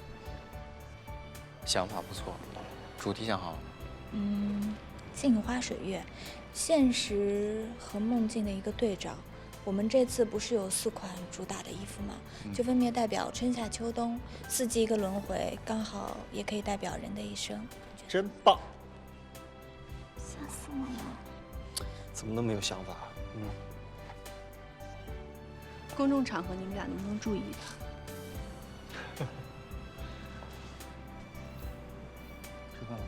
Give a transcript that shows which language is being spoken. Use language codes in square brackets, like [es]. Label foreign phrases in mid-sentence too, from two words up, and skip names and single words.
[zh] 想法不錯，主題想好了嗎？鏡花水月，現實和夢境的一個對照。我們這次不是有4款主打的衣服嗎？就分別代表春夏秋冬，4季一個輪迴，剛好也可以代表人的一生。真棒！嚇死我了！怎麼那麼有想法？公眾場合你們倆能不能注意一點？吃飯了嗎？